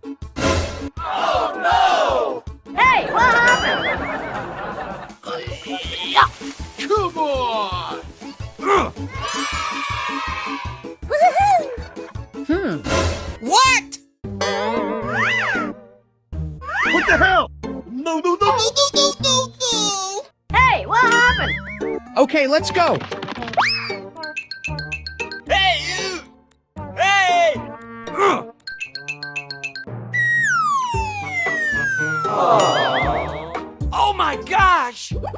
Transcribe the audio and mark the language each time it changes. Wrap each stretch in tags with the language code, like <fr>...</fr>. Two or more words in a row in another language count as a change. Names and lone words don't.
<en>Hey, what happened? Come on! What? What the hell? No, no, no, no, no, no, no, no. Hey, what happened? Okay, let's go. Hey you! Hey! Oh my gosh!</en>